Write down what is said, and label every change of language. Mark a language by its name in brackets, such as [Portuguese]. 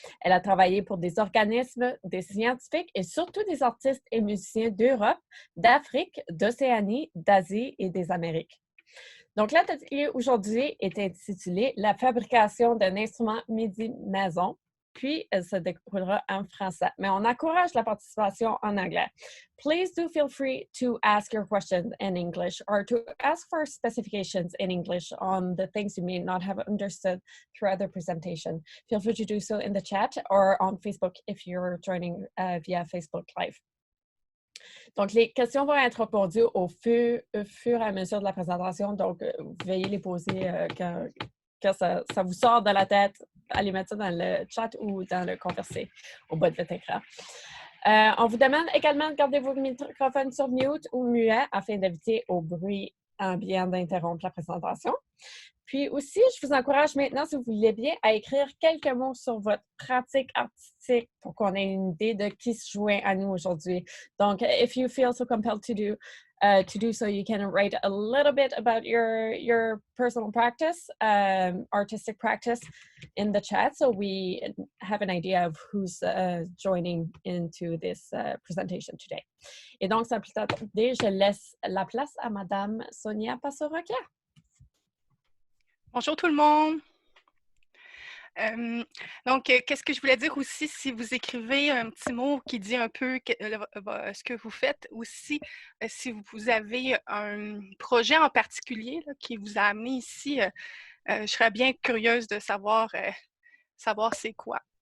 [French] Elle a travaillé pour des organismes, des scientifiques et surtout des artistes et musiciens d'Europe, d'Afrique, d'Océanie, d'Asie et des Amériques. Donc, l'atelier aujourd'hui est intitulé « La fabrication d'un instrument MIDI maison », puis elle se déroulera en français. Mais on encourage la participation en anglais. [English] Please do feel free to ask your questions in English or to ask for specifications in English on the things you may not have understood throughout the presentation. Feel free to do so in the chat or on Facebook if you're joining via Facebook Live. [French] Donc, les questions vont être répondues au fur et à mesure de la présentation. Donc, veuillez les poser quand ça vous sort de la tête. Allez mettre ça dans le chat ou dans le conversé au bas de votre écran. On vous demande également de garder vos microphones sur mute ou muet afin d'éviter au bruit ambiant d'interrompre la présentation. Puis aussi, je vous encourage maintenant, si vous voulez bien, à écrire quelques mots sur votre pratique artistique pour qu'on ait une idée de qui se joint à nous aujourd'hui. [English] Donc, if you feel so compelled to do so, you can write a little bit about your personal practice, artistic practice in the chat, so we have an idea of who's joining into this presentation today. [French] Et donc, sans plus tarder, je laisse la place à Madame Sonia Passorokia. Bonjour tout le monde. Donc, qu'est-ce que je voulais dire aussi, si vous écrivez un petit mot qui dit un peu ce que vous faites, aussi, si vous avez un projet en particulier là, qui vous a amené ici, je serais bien curieuse de savoir c'est quoi.